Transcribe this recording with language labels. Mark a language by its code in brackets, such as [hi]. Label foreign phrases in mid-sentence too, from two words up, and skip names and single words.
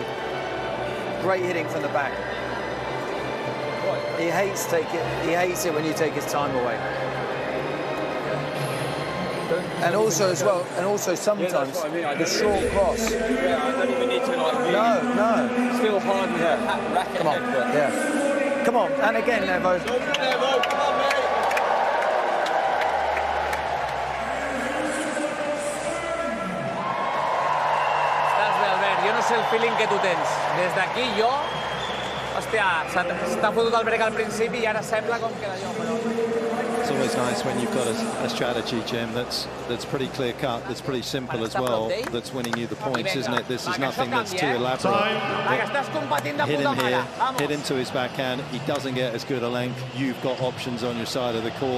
[en] Great hitting from the back. He hates it when you take his time away. And also as well, sometimes the short cross. Yeah, I don't even need to like. No. Still hard with a racket. Come on. Yeah. Come on. And again, Evo. Evo, come on, mate. [ca] Estàs bé, Albert. Jo no sé el feeling que tu tens. Des d'aquí jo... Hòstia, s'ha fotut el brec al principi i ara sembla com que d'allò, però... [en] It's always nice when you've got a strategy, Jim, that's pretty clear cut, that's pretty simple as well, that's winning you the points, isn't it? This is nothing that's too elaborate. Hit him here, hit him to his backhand. He doesn't get as good a length. You've got options on your side of the court.